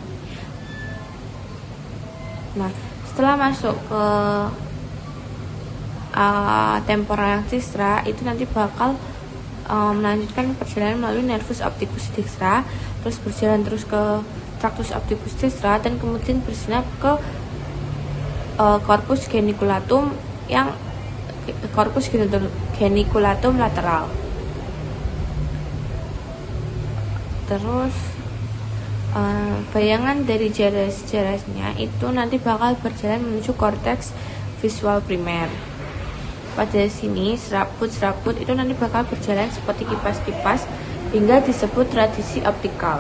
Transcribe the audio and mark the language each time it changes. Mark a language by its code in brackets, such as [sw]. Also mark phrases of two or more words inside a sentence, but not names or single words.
[id] Nah, setelah masuk ke temporal yang distra itu nanti bakal melanjutkan perjalanan melalui [la] nervus opticus distra, [id] terus berjalan terus ke [la] tractus opticus distra, [id] dan kemudian bersinar ke [la] corpus geniculatum [id] yang [la] corpus geniculatum lateral. [id] Terus bayangan dari jelas-jelasnya itu nanti bakal berjalan menuju korteks visual primer. Pada sini serabut-serabut itu nanti bakal berjalan seperti kipas-kipas hingga disebut radisi optikal.